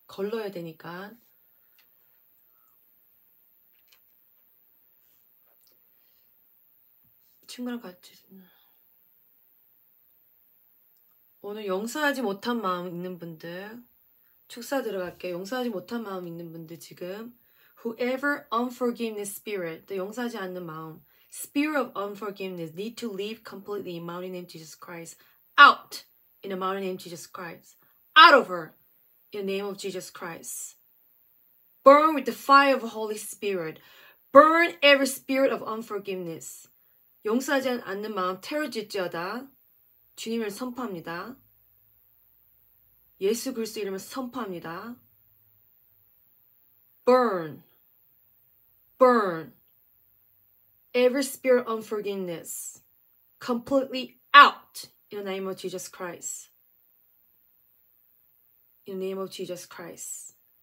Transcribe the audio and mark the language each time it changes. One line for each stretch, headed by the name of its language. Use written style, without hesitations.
Korean: 걸러야 되니까. 친구랑 같이 오늘 용서하지 못한 마음 있는 분들 축사 들어갈게요. 용서하지 못한 마음 있는 분들 지금
English: whoever unforgiveness spirit
Korean: 또 용서하지 않는 마음
English: spirit of unforgiveness need to leave completely in mighty name Jesus Christ out in the mighty name Jesus Christ out of her in the name of Jesus Christ burn with the fire of the Holy Spirit burn every spirit of unforgiveness
Korean: 용서하지 않는 마음 테러질지어다 주님을 선포합니다. 예수 그리스도 이름을 선포합니다.
English: Burn, burn every spirit of unforgiveness completely out in the name of Jesus Christ. In the name of Jesus Christ.